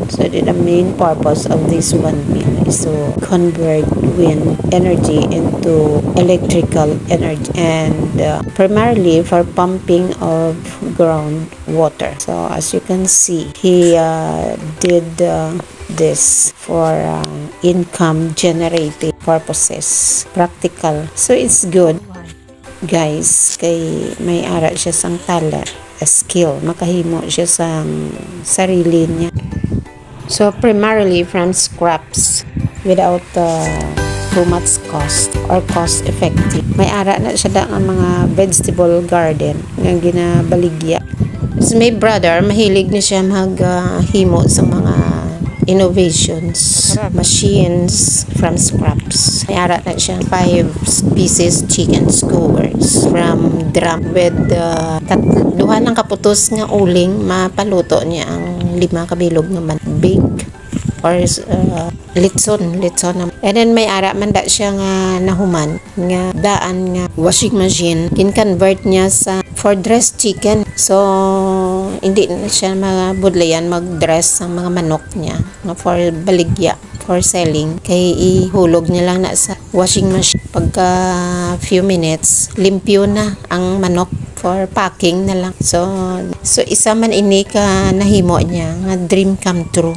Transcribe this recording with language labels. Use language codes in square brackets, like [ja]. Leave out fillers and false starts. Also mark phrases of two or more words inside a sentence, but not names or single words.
[en] So the main purpose of this windmill is to convert wind energy into electrical energy and primarily for pumping of groundwater. So as you can see, he did this for income generating purposes, practical. So it's good guys, [hil] kay may ara siya sang talent, [en] a skill, [hil] makahimo siya sang sarili niya. [en] So primarily from scraps without too much cost or cost effective. [hil] May ara na siya ang mga [en] vegetable garden [hil] nga ginabaligya. [en] So my brother [hil] mahilig na siya maghimo sa mga [en] innovations, machines from scraps. [hil] May ara na siya [en] 5 pieces chicken skewers from drum with [hil] duha ng kaputos nga uling, mapaluto niya ang 5 kabilog nga big or litson. And then may ara man da siya nga nahuman nga daan nga [en] washing machine, [hil] kin-convert niya sa [en] for dressed chicken. [hil] So hindi na siya mabudlayan mag-dress ang mga manok niya nga for baligya, [en] for selling. [hil] Kay ihulog niya lang na sa [en] washing machine. [hil] Pagka [en] few minutes, [hil] limpyo na ang manok [en] for packing [hil] na lang. So isa man ini ka nahimo niya nga [en] dream come true.